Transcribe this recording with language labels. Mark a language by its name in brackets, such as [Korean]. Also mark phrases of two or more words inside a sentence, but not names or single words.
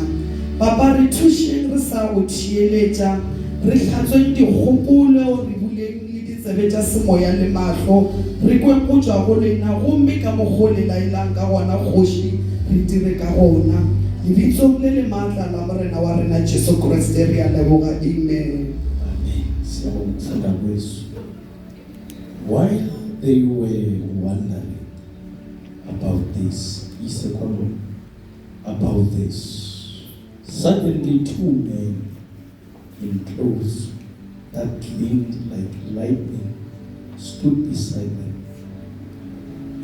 [Northern Sotho] Papa re thušeng re sa go thieletša re hlatsweng dikgopolo re buleng le ditsebe tša semoya le mahlo re kweng go tšwa go lena gomme ka mokgwa le laelang ka gona kgoši re dire ka gona lebitsong le le maatla la morena wa rena Jesu Kriste re a leboga. Amen. [English] While they were wondering about this, suddenly two men in clothes that gleamed like lightning stood beside them.